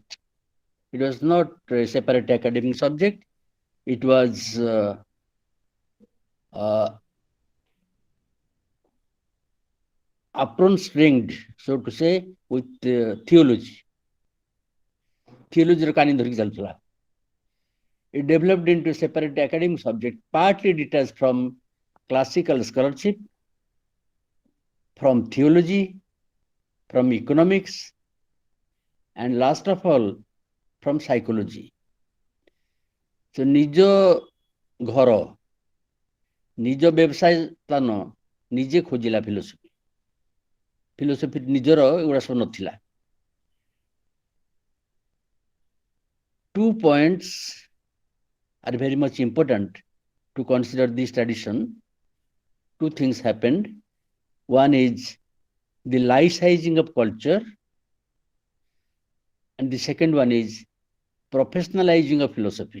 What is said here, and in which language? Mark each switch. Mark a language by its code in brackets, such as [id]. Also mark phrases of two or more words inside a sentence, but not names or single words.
[en] It was not a separate academic subject. It was apron-stringed, so to say, with theology. [or] Theology କାନି ଧରିକି ଚାଲୁଥିଲା. [en] It developed into a separate academic subject, partly detached from classical scholarship, from theology, from economics, and last of all, from psychology. [or] So ନିଜ ଘର, ନିଜ ବ୍ୟବସାୟ ସ୍ଥାନ ନିଜେ ଖୋଜିଲା ଫିଲୋସଫି. ଫିଲୋସଫି ନିଜର ଏଗୁଡ଼ା ସବୁ ନଥିଲା. [en] 2 points are very much important to consider this tradition. 2 things happened. One is the laicizing of culture, and the second one is professionalizing of philosophy.